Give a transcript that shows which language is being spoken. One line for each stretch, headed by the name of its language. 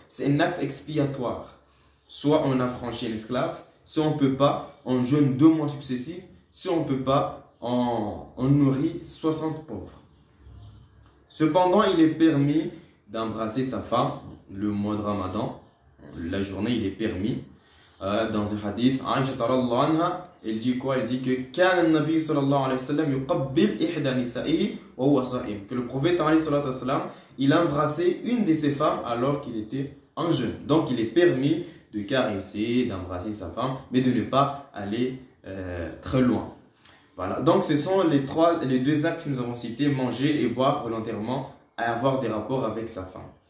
French: C'est un acte expiatoire. Soit on a franchi un esclave, si on ne peut pas, on jeûne 2 mois successifs. Si on ne peut pas, on nourrit 60 pauvres. Cependant, il est permis d'embrasser sa femme le mois de Ramadan. La journée, il est permis. Dans un hadith, Aïcha radhiyallahu anha, elle dit quoi? Elle dit que
Arabic: كان النبي صلى الله عليه وسلم يقبل إحدى نسائه وهو صائم.
French: Que le prophète alayhi salatu wassalam, il a embrassé une de ses femmes alors qu'il était en jeûne. Donc, il est permis de caresser, d'embrasser sa femme, mais de ne pas aller très loin. Voilà. Donc, ce sont les 2 actes que nous avons cités, manger et boire volontairement, et avoir des rapports avec sa femme.